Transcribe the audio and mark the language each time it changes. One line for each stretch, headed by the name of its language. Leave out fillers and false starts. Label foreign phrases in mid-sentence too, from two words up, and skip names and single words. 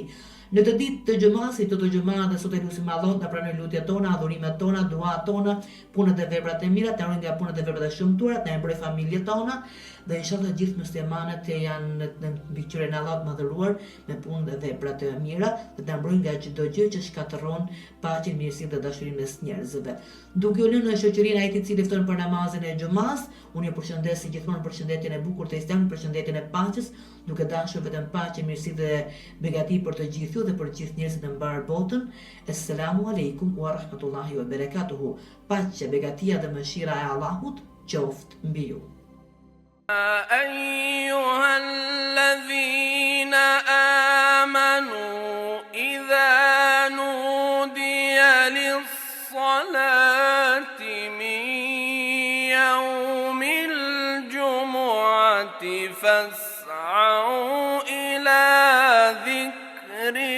Albanian: Në të ditë të xhumasit, të xhuma dhe sot e lutim Allahun ta pranoj lutjet tona, adhurimet tona, duat tona, punët dhe veprat e mira, të ruajë nga punët dhe veprat e shëmtuara, të mbrojë familjet tona dhe inshallah gjithë muslimanët që janë në mbikëqyrjen e Allahut madhëruar me punë dhe vepra të mira, dhe të mbrojë nga çdo gjë që shkatërron paqen, mirësinë dhe dashurinë mes njerëzve. Duke u lënë në shoqërinë ai i cili fton për namazin e xumas, unë ju përshëndes si gjithmonë përshëndetjen e bukur të Islamit, përshëndetjen e paqes, duke dashur vetëm paqe, mirësi dhe begati për të gjithë dhe për gjithë njerëzit në mbar botën.
Arabic: السلام عليكم ورحمة الله وبركاته.
Albanian: Paqja, begatia dhe mëshira e Allahut qoftë mbi ju.
Arabic: أيها الذين آمنوا إذا نودي للصلاة من يوم الجمعة فاسعوا إلى ذكر